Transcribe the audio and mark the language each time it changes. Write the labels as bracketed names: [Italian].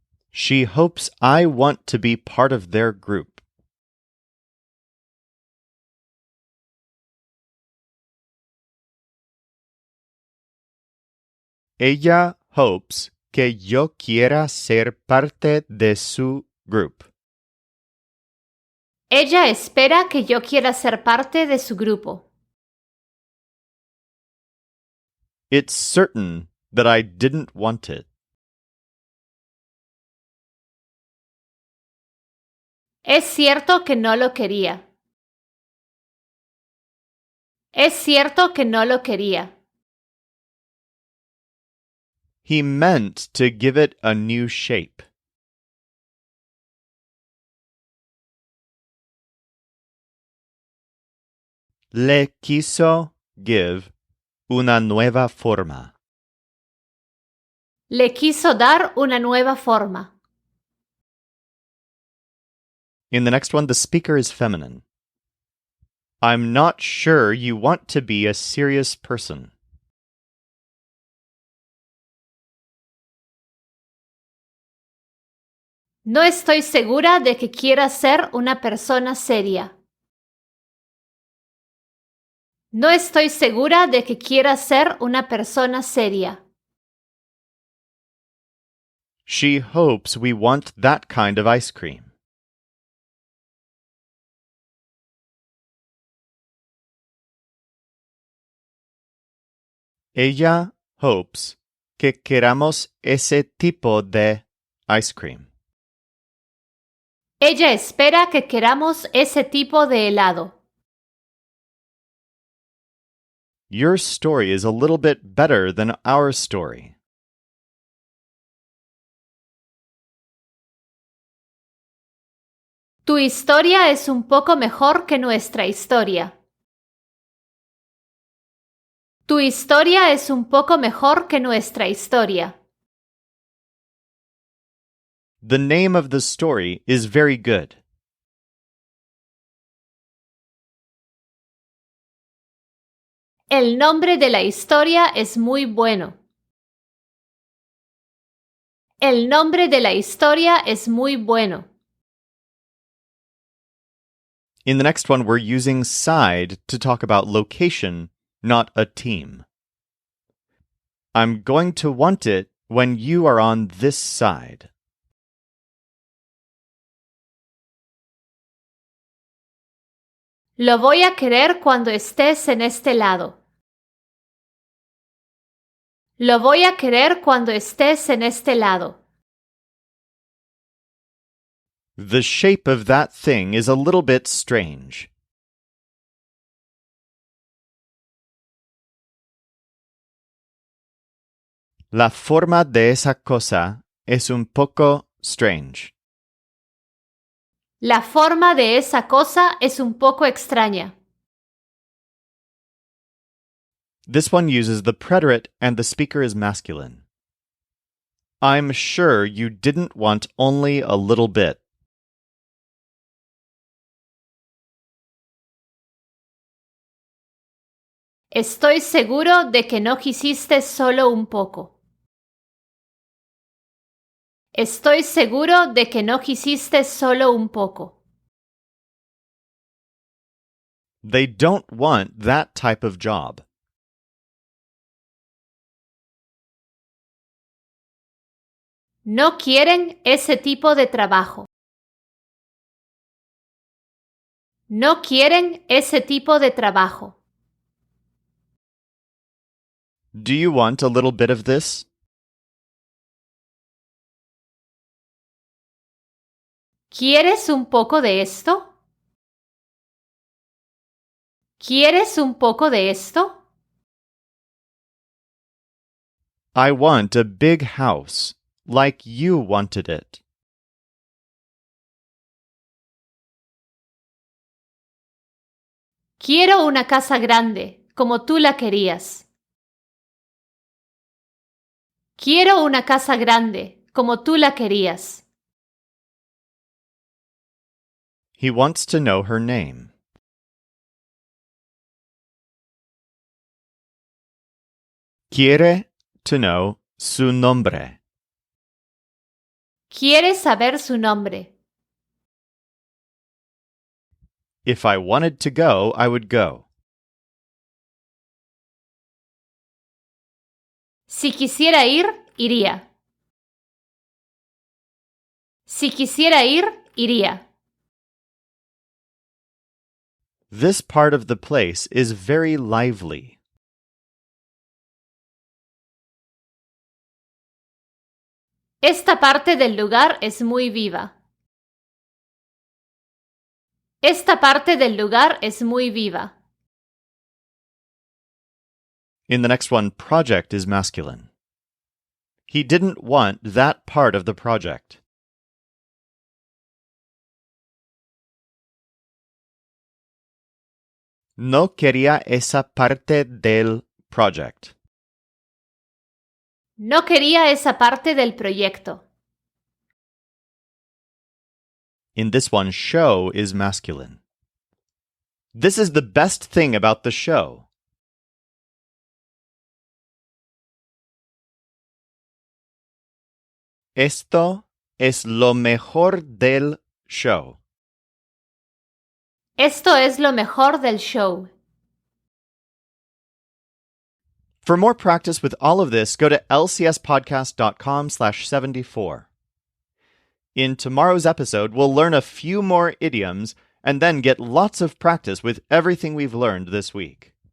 [English] She hopes I want to be part of their group. [Spanish] Ella hopes que yo quiera ser parte de su group. Ella espera que yo quiera ser parte de su grupo. [English] It's certain that I didn't want it. [Spanish] Es cierto que no lo quería. Es cierto que no lo quería. [English] He meant to give it a new shape. [Spanish] Le quiso give una nueva forma. Le quiso dar una nueva forma. [English] In the next one, the speaker is feminine. I'm not sure you want to be a serious person. [Spanish] No estoy segura de que quieras ser una persona seria. No estoy segura de que quieras ser una persona seria. [English] She hopes we want that kind of ice cream. [Spanish] Ella hopes que queramos ese tipo de [English] ice cream. [Spanish] Ella espera que queramos ese tipo de helado. [English] Your story is a little bit better than our story. [Spanish] Tu historia es un poco mejor que nuestra historia. Tu historia es un poco mejor que nuestra historia. [English] The name of the story is very good. [Spanish] El nombre de la historia es muy bueno. El nombre de la historia es muy bueno. [English] In the next one, we're using side to talk about location, not a team. I'm going to want it when you are on this side. [Spanish] Lo voy a querer cuando estés en este lado. Lo voy a querer cuando estés en este lado. [English] The shape of that thing is a little bit strange. [Spanish] La forma de esa cosa es un poco strange. La forma de esa cosa es un poco extraña. [English] This one uses the preterite and the speaker is masculine. I'm sure you didn't want only a little bit. [Spanish] Estoy seguro de que no quisiste solo un poco. Estoy seguro de que no quisiste solo un poco. [English] They don't want that type of job. [Spanish] No quieren ese tipo de trabajo. No quieren ese tipo de trabajo. [English] Do you want a little bit of this? [Spanish] ¿Quieres un poco de esto? ¿Quieres un poco de esto? [English] I want a big house, like you wanted it. [Spanish] Quiero una casa grande, como tú la querías. Quiero una casa grande, como tú la querías. [English] He wants to know her name. [Spanish] Quiere [English] to know [Spanish] su nombre. Quiere saber su nombre. [English] If I wanted to go, I would go. [Spanish] Si quisiera ir, iría. Si quisiera ir, iría. [English] This part of the place is very lively. [Spanish] Esta parte del lugar es muy viva. Esta parte del lugar es muy viva. [English] In the next one, project is masculine. He didn't want that part of the project. [Spanish] No quería esa parte del project. No quería esa parte del proyecto. [English] In this one, show is masculine. This is the best thing about the show. [Spanish] Esto es lo mejor del show. Esto es lo mejor del show. [English] For more practice with all of this, go to lcspodcast.com/74. In tomorrow's episode, we'll learn a few more idioms and then get lots of practice with everything we've learned this week.